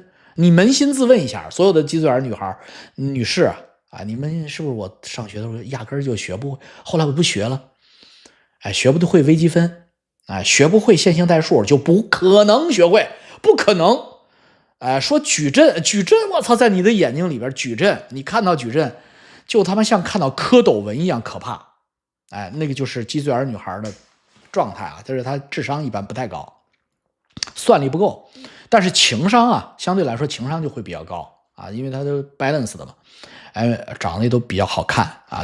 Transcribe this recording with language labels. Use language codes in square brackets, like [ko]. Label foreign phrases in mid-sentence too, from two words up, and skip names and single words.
[zh] 你捫心自問一下，所有的雞嘴耳女士啊，你們是不是我上學的時候壓根就學不會，後來我不學了，哎，學不會微積分，哎，學不會線性代數就不可能學會，不可能。哎，說矩陣，我操，在你的眼睛裡邊矩陣，你看到矩陣就他媽像看到蝌蚪文一樣可怕。哎，那個就是雞嘴耳女孩的狀態啊，就是她智商一般不太高，算力不夠。但是情商啊，相對來說情商就會比較高啊，因為它都 balance 的嘛，哎，長得也都比較好看啊。